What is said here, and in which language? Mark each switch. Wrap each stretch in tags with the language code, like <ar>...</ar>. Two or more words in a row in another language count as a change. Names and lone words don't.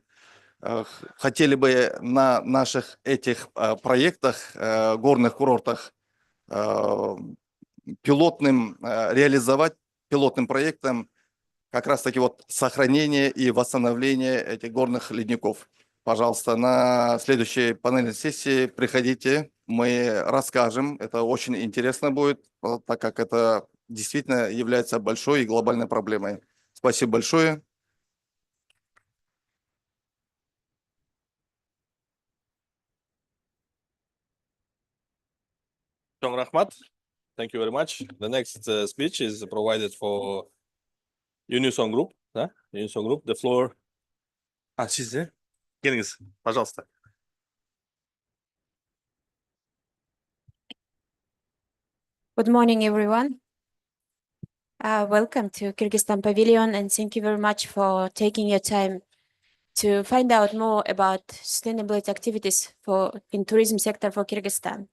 <ru>Хотели бы на наших этих проектах, горных курортах, реализовать пилотным проектом как раз-таки вот сохранение и восстановление этих горных ледников. Пожалуйста, на следующей панельной сессии приходите, мы расскажем. Это очень интересно будет, так как это действительно является большой и глобальной проблемой. Спасибо большое.</ru> <ky>Чоң рахмат.</ky> <en>Thank you very much. The next speech is provided for Unison Group. Да? Unison Group. The floor.</en> <kk>Сиз, келіңіз, пожалуйста.</kk> <en>Good morning, everyone. Welcome to Kyrgyzstan Pavilion, and thank you very much for taking your time to find out more about sustainability activities in tourism sector for Kyrgyzstan.</en>